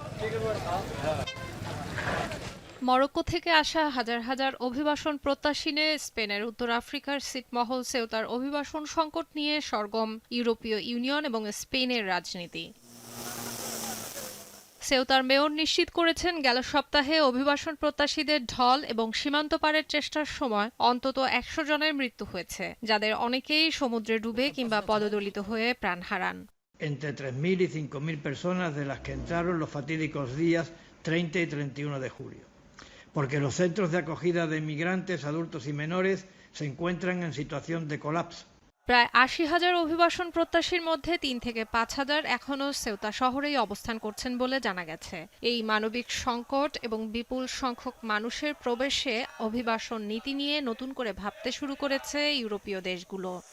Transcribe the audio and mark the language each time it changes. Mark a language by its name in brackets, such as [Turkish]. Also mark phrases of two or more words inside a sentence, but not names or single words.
[Bangla] মরক্কো থেকে আসা হাজার হাজার অভিবাসন প্রত্যাশী নিয়ে স্পেনের উত্তর আফ্রিকার ছিটমহল সেউতার অভিবাসন সংকট নিয়ে সরগরম ইউরোপীয় ইউনিয়ন এবং স্পেনের রাজনীতি। সেউতার মেয়র নিশ্চিত করেছেন, গেল সপ্তাহে অভিবাসন প্রত্যাশীদের ঢল এবং সীমান্ত পারের চেষ্টার সময় অন্তত ১০০ জনের মৃত্যু হয়েছে, যাদের অনেকেই সমুদ্রে ডুবে কিংবা পদদলিত হয়ে প্রাণ হারান। [Spanish] Entre 3.000 y 5.000 personas de las que entraron los fatídicos días 30 y 31 de julio. Porque los centros de acogida de migrantes, adultos y menores se encuentran en situación de colapso. [Bangla] প্রায় ৮০,০০০ অভিবাসন প্রত্যাশীর মধ্যে ৩ থেকে ৫,০০০ এখনও সেউতা শহরেই অবস্থান করছেন বলে জানা গেছে। এই মানবিক সংকট এবং বিপুল সংখ্যক মানুষের প্রবেশে অভিবাসন নীতি নিয়ে নতুন করে ভাবতে শুরু করেছে ইউরোপীয় দেশগুলো।